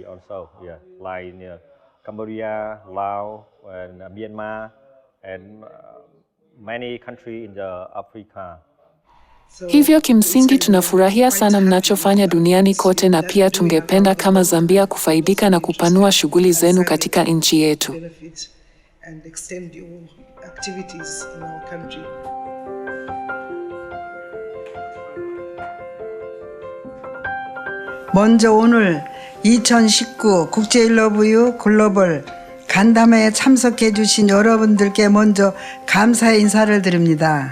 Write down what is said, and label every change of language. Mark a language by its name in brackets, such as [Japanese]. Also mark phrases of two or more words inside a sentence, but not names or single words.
[English] Cambodia, Laos, and Myanmar, and many countries in Africa. [Swahili] Hivyo kimsingi tunafurahia sana mnachofanya duniani kote, na pia tungependa kama Zambia kufaidika na kupanua shughuli zenu katika nchi yetu. [Korean] 먼저 오늘 2019 국제일러브유 글로벌 간담회에 참석해 주신 여러분들께 먼저 감사의 인사를 드립니다.